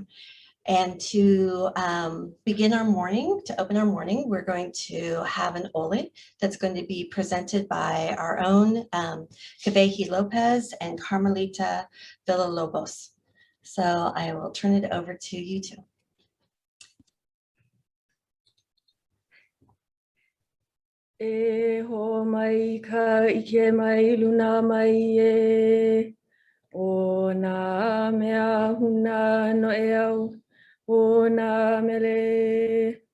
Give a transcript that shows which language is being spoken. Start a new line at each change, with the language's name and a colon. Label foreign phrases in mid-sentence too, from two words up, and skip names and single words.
English: And to begin our morning, to open our morning, we're going to have an ole that's going to be presented by our own Kavehi Lopez and Carmelita Villalobos. So I will turn it over to you two.
Hawaiian: E ho mai ka ike mai luna mai e o na mea huna no e au o na mele